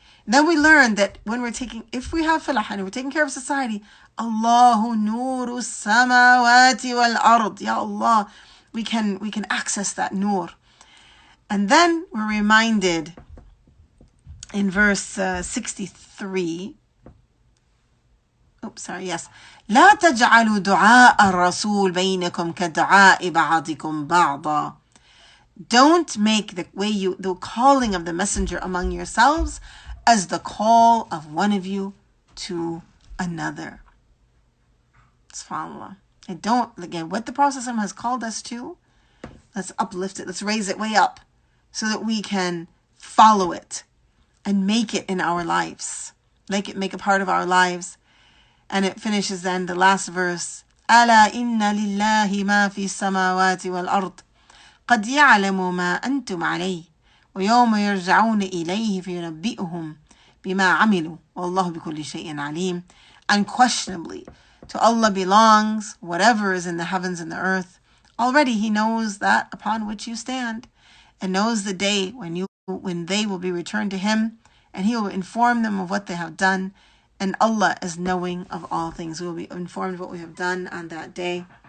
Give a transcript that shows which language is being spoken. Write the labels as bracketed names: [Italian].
[English] And then we learned that if we have falah and we're taking care of society, [Arabic] Allahu nuru samawati wal ard. [English] Ya Allah, we can access that nur. And then we're reminded in verse 63. Yes. [Arabic] لا تجعلوا دعاء الرسول بينكم كدعاء بعضكم بعضا. [English] Don't make the calling of the messenger among yourselves as the call of one of you to another. SubhanAllah. And again, what the Prophet has called us to, let's uplift it, let's raise it way up so that we can follow it and make it in our lives. Make it a part of our lives. And it finishes then, the last verse. [Arabic] أَلَا إِنَّ لِلَّهِ مَا فِي السَّمَاوَاتِ وَالْأَرْضِ قَدْ يَعْلَمُ مَا أَنْتُمْ عَلَيْهِ ويوم يرجعون إليه فينبئهم بما عملوا والله بكل شيء عليم. [English] Unquestionably, to Allah belongs whatever is in the heavens and the earth. Already He knows that upon which you stand, and knows the day when they will be returned to Him, and He will inform them of what they have done. And Allah is knowing of all things. We will be informed of what we have done on that day.